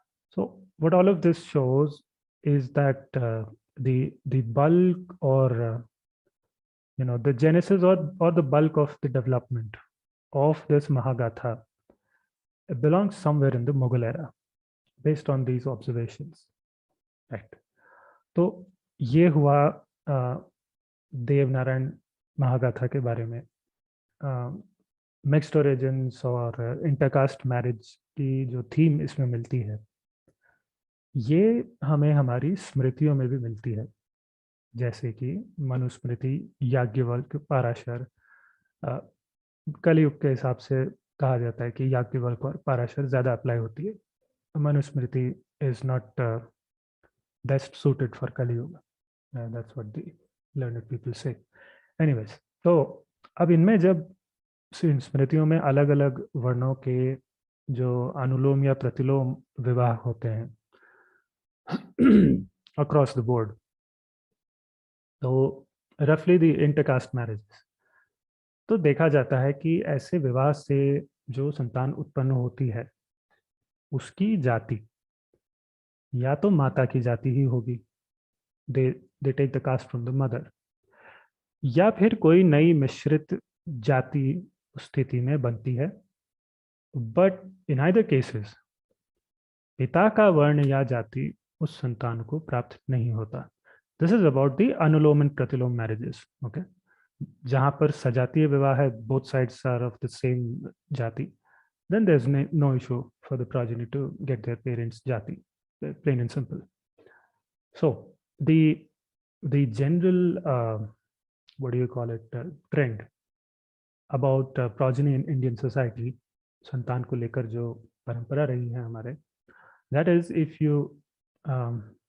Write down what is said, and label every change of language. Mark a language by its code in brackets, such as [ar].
[en] So what all of this shows is that the bulk or the genesis or the bulk of the development of this Mahagatha belongs somewhere in the Mughal era, based on these observations, right? [hi] तो ये हुआ देवनारायण महागाथा के बारे में. Mixed origins और intercaste marriage की जो theme इसमें मिलती है, ये हमें हमारी स्मृतियों में भी मिलती है। जैसे कि मनुस्मृति, याज्ञवल्क्य, पराशर। अ, कलयुग के हिसाब से कहा जाता है कि याज्ञवल्क्य और पराशर ज़्यादा अप्लाई होती है। [en] Manusmriti is not best suited for Kali Yuga. That's what the learned people say. [hi] Anyways, तो अब इनमें जब इन स्मृतियों में अलग अलग वर्णों के जो अनुलोम या प्रतिलोम विवाह होते हैं [en] across the board, [hi] तो [en] रफली the intercaste marriages, [hi] तो देखा जाता है कि ऐसे विवाह से जो संतान उत्पन्न होती है उसकी जाति या तो माता की जाति ही होगी, [en] they they take the caste from the mother, [hi] या फिर कोई नई मिश्रित जाति स्थिति में बनती है। [en] but in either cases [hi] पिता का वर्ण या जाति उस संतान को प्राप्त नहीं होता। [en] This is about the anulom and pratilom marriages. Okay, [hi] जहां पर सजातीय विवाह है, [en] Both sides are of the same jati, then there's no issue for the progeny to get their parents jati, plain and simple. So the general what do you call it, trend about progeny in Indian society, [hi] संतान को लेकर जो परंपरा रही है हमारे, [en] that is if um,